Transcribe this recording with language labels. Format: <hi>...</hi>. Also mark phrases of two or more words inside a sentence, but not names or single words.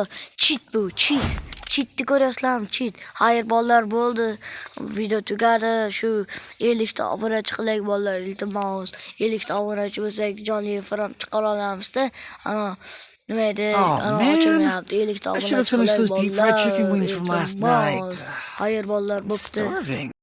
<uz>Cheat bu, cheat. Cheatni ko'rasizlarmi? Cheat. Hayır bolalar bo'ldi. Video tugadi. Shu 50 ta obunachi qilaylik bolalar, iltimos. 50 ta obunachi bo'lsak, jonli efir chiqara olamiz-da. Ana nima edi? Ana ochilmayapti. 50 ta obunachi qilaylik bolalar.</uz> <en>Deep fried chicken wings from last night.</en> <uz>Hayır bolalar bo'pti.</uz> <en>Starving.</en>